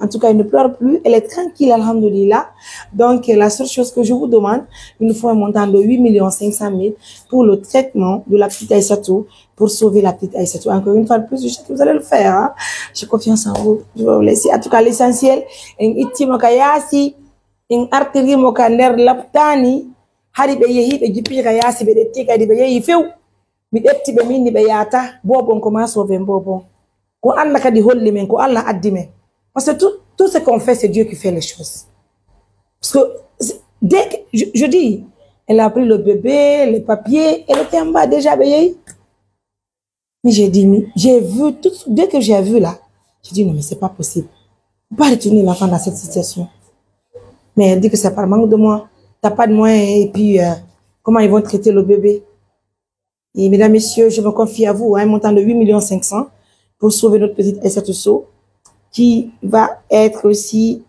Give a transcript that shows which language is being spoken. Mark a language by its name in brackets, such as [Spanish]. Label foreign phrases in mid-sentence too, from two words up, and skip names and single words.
[French] En tout cas, elle ne pleure plus, elle est tranquille, alhamdoulilah. Donc, la seule chose que je vous demande, il nous faut un montant de 8 500 000 pour le traitement de la petite Aïssatou, pour sauver la petite Aïssatou. Encore une fois de plus, je sais que vous allez le faire, hein. J'ai confiance en vous, je vais vous laisser. En tout cas, l'essentiel, [Fula] in artiri mo ka nder laptani hari be yehi be jippi ka yasi be detti kadi be yehi few mi detti be minni be yata bobon ko ma sauver bobon ko Allah kadi holli men ko Allah addi men [French] parce que tout ce qu'on fait c'est Dieu qui fait les choses parce que dès que je dis elle a pris le bébé les papiers elle était en bas déjà [Fula] be yehi [French] mais j'ai dit j'ai vu tout dès que j'ai vu là j'ai dit non mais c'est pas possible on peut pas retourner l'enfant dans cette situation. Mais elle dit que c'est par manque de moyens. T'as pas de moyens et puis comment ils vont traiter le bébé. Et mesdames, messieurs, je me confie à vous, un montant de 8 500 000 pour sauver notre petite Aïssatou qui va être aussi...